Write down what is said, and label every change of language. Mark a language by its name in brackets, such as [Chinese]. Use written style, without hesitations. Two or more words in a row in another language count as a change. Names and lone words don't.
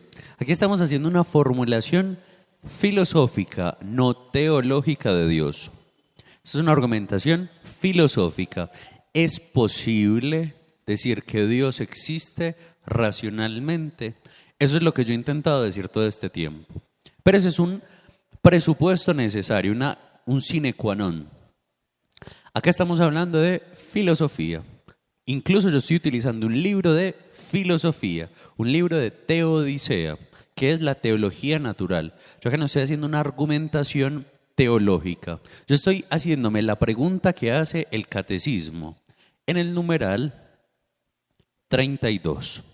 [Spanish] Aquí estamos haciendo una formulación filosófica, no teológica de Dios. Esto es una argumentación filosófica. ¿Es posible decir que Dios existe racionalmente? Eso es lo que yo he intentado decir todo este tiempo. Pero ese es un presupuesto necesario, un [Latin] sine qua non. [Spanish] Acá estamos hablando de filosofía. Incluso yo estoy utilizando un libro de filosofía, un libro de teodicea, que es la teología natural. Yo acá no estoy haciendo una argumentación teológica. Yo estoy haciéndome la pregunta que hace el catecismo en el numeral 32.